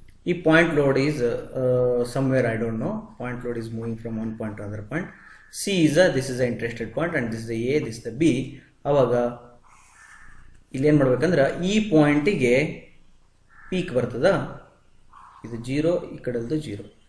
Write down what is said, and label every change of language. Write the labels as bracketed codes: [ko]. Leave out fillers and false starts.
[en] ಈ point load is somewhere I don't know. Point load is moving from one point to another point. This is the interested point and this is the A, this is the B. [kn] ಅವಾಗ ಇಲ್ಲಿ ಏನ್ ಮಾಡ್ಬೇಕಂದ್ರ ಈ ಪಾಯಿಂಟಿಗೆ peak ಬರ್ತದ, ಇದು 0, ಈ ಕಡೆದು 0.